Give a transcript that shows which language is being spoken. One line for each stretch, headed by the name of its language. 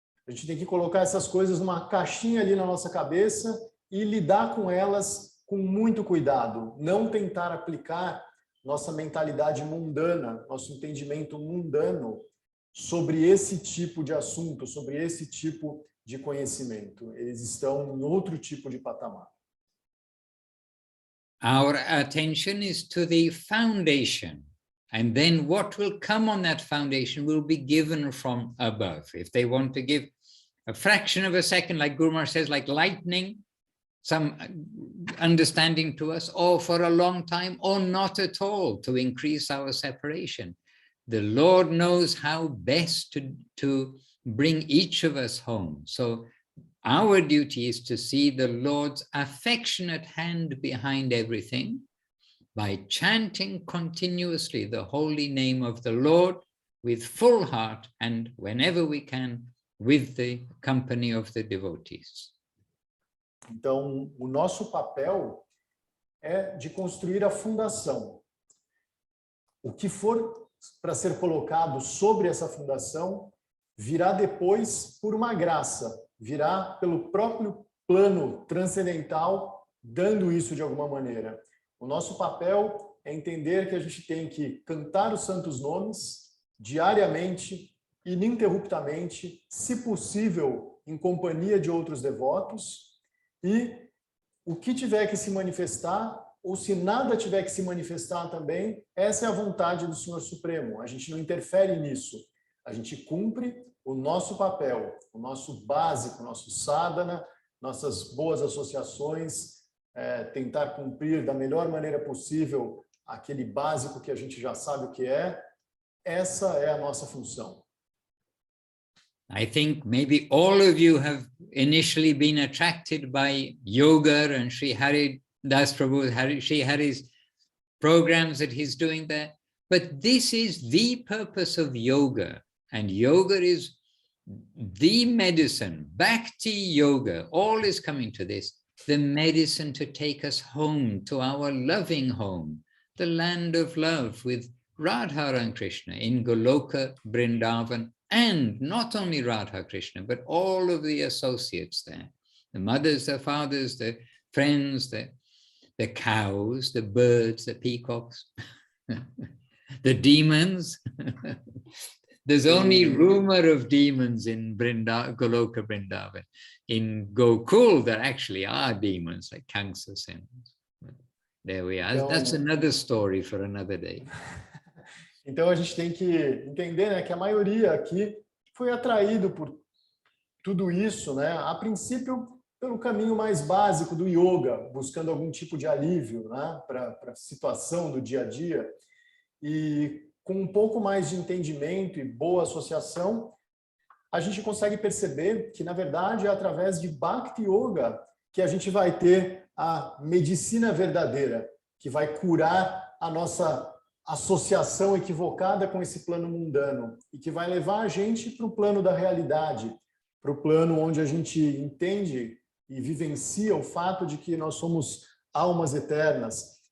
Portuguese: A gente tem que colocar essas coisas numa caixinha ali na nossa cabeça e lidar com elas com muito cuidado. Não tentar aplicar nossa mentalidade mundana, nosso entendimento mundano sobre esse tipo de assunto, sobre esse tipo de conhecimento. Eles estão em outro tipo de patamar.
English: Our attention is to the foundation. And then what will come on that foundation will be given from above. If they want to give a fraction of a second, like Guru Maharaj says, like lightning, some understanding to us, or for a long time, or not at all, to increase our separation. The Lord knows how best to bring each of us home. So our duty is to see the Lord's affectionate hand behind everything by chanting continuously the holy name of the Lord with full heart and whenever we can, with the company of the devotees.
Portuguese: Então, o nosso papel é de construir a fundação. O que for para ser colocado sobre essa fundação virá depois por uma graça, virá pelo próprio plano transcendental, dando isso de alguma maneira. O nosso papel é entender que a gente tem que cantar os santos nomes diariamente, ininterruptamente, se possível, em companhia de outros devotos, e o que tiver que se manifestar, ou se nada tiver que se manifestar também, essa é a vontade do Senhor Supremo. A gente não interfere nisso. A gente cumpre o nosso papel, o nosso básico, o nosso sadhana, nossas boas associações, tentar cumprir da melhor maneira possível aquele básico que a gente já sabe o que é. Essa é a nossa função.
English: I think maybe all of you have initially been attracted by yoga and Sri Haridas Prabhu, Sri Hari's programs that he's doing there. But this is the purpose of yoga, and yoga is the medicine. Bhakti yoga, all is coming to this, the medicine to take us home to our loving home, the land of love with Radha and Krishna in Goloka, Vrindavan, and not only Radha Krishna, but all of the associates there, the mothers, the fathers, the friends, the cows, the birds, the peacocks, the demons. There's only rumor of demons in Goloka Vrindavan. In Gokul, there actually are demons like Kamsa. There we are. That's another story for another day.
Portuguese: Então a gente tem que entender, né, que a maioria aqui foi atraído por tudo isso, né? A princípio pelo caminho mais básico do yoga, buscando algum tipo de alívio, né, para a situação do dia a dia. E com um pouco mais de entendimento e boa associação, a gente consegue perceber que, na verdade, é através de Bhakti Yoga que a gente vai ter a medicina verdadeira, que vai curar a nossa associação equivocada com esse plano mundano e que vai levar a gente para o plano da realidade, para o plano onde a gente entende e vivencia o fato de que nós somos almas eternas.